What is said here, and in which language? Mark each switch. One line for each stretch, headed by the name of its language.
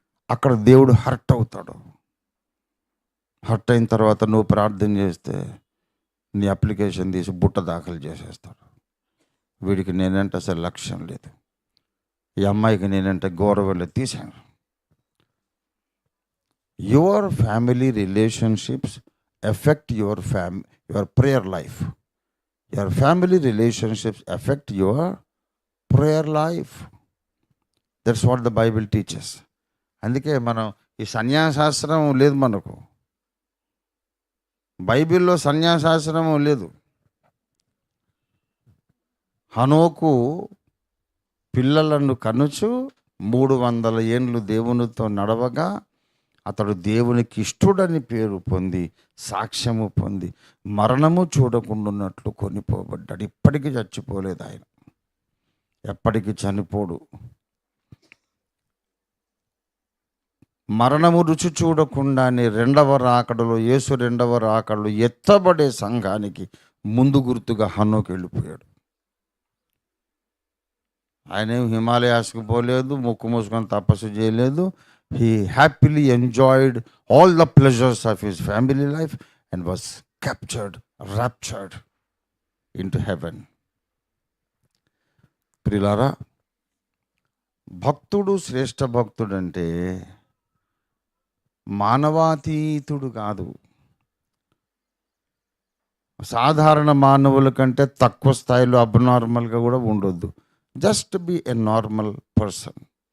Telugu: అక్కడ దేవుడు హర్ట్ అవుతాడు. హర్ట్ అయిన తర్వాత నువ్వు ప్రార్థన చేస్తే నీ అప్లికేషన్ తీసి బుట్ట దాఖలు చేసేస్తాడు. వీడికి నేనంటే అసలు లక్ష్యం లేదు, ఈ అమ్మాయికి నేనంటే గౌరవం లేదు, తీసాను.
English: Your family relationships affect your prayer life. Your family relationships affect your prayer life. That's what the Bible teaches.
Telugu: అందుకే మనం ఈ సన్యాసాశ్రమం లేదు మనకు. బైబిల్లో సన్యాసాశ్రమం లేదు. హనోకు పిల్లలను కనుచు 300 ఏండ్లు దేవునితో నడవగా అతడు దేవునికి ఇష్టుడని పేరు పొంది, సాక్ష్యము పొంది, మరణము చూడకుండాన్నట్లు కొనిపోబడ్డాడు. ఇప్పటికీ చచ్చిపోలేదు ఆయన, ఎప్పటికీ చనిపోడు. మరణము రుచి చూడకుండానే యేసు రెండవ రాకడలో ఎత్తబడే సంఘానికి ముందు గుర్తుగా హనోకు వెళ్ళిపోయాడు. ఆయనేం హిమాలయాస్కి పోలేదు, ముక్కు మూసుకొని తపస్సు చేయలేదు.
English: He happily enjoyed all the pleasures of his family life and was raptured into heaven.
Telugu: ప్రియులారా, భక్తుడు శ్రేష్ఠ భక్తుడు అంటే మానవాతీతుడు కాదు. సాధారణ మానవుల కంటే తక్కువ స్థాయిలో అబ్నార్మల్గా కూడా ఉండొద్దు.
English: Just be a normal person.